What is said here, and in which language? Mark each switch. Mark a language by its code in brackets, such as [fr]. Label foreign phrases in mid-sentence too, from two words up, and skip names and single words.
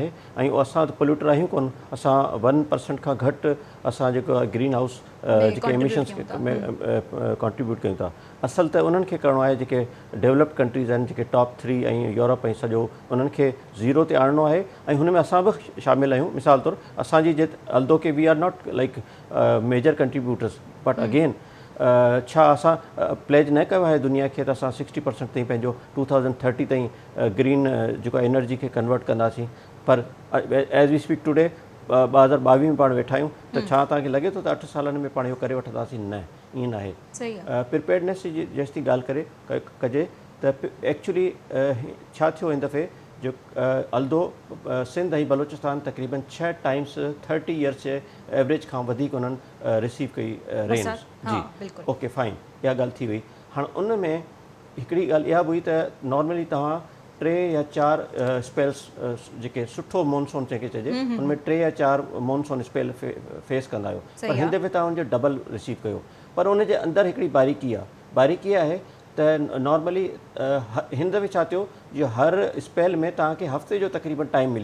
[sd] ऐं असां त पोल्यूटर आहियूं कोन, असां 1% खां घटि असां जेको आहे [en] green house [sd] जेके एमिशन्स में कॉन्ट्रीब्यूट कयूं था। असल त उन्हनि खे करिणो आहे जेके [en] developed countries [sd] आहिनि, जेके टॉप 3 ऐं यूरोप ऐं सॼो, उन्हनि खे ज़ीरो ते आणणो आहे। ऐं हुन में असां बि शामिलु आहियूं। मिसाल तौरु असांजी अल्दो के [en] we are not like major contributors, but again [sd] छा असां प्लेज न कयो आहे दुनिया खे त असां 60% ताईं पंहिंजो 2030 ताईं ग्रीन जेको एनर्जी खे कन्वर्ट कंदासीं। पर [en] as we speak today [sd] 2022 में पाण वेठा आहियूं, त छा तव्हांखे लॻे थो त 8 सालनि में पाण इहो करे वठंदासीं? न, ईअं न आहे। प्रिपेयर्डनेस जी जेसिताईं ॻाल्हि करे कजे त एक्चुअली छा थियो हिन दफ़े जो अल्दो सिंध ऐं बलोचिस्तान तक़रीबन 6 [en] times 30 years [sd] जे एवरेज खां वधीक उन्हनि रिसीव कई रेन्स। [en] ji, okay fine, [sd] इहा ॻाल्हि थी वई। हाणे उन में हिकिड़ी ॻाल्हि इहा बि हुई त नॉर्मली तव्हां 3 या 4 स्पेल्स जेके सुठो मॉनसून जंहिंखे चइजे, हुन में 3 या 4 [en] monsoon spell [sd] फेस कंदा आहियो, पर हिन दफ़े तव्हां हुनजो डबल रिसीव कयो। पर उनजे अंदरि हिकिड़ी बारीकी आहे त नॉर्मली हिन दफ़े छा थियो जो हर स्पेल में तव्हांखे हफ़्ते जो तक़रीबन टाइम मिली वियो।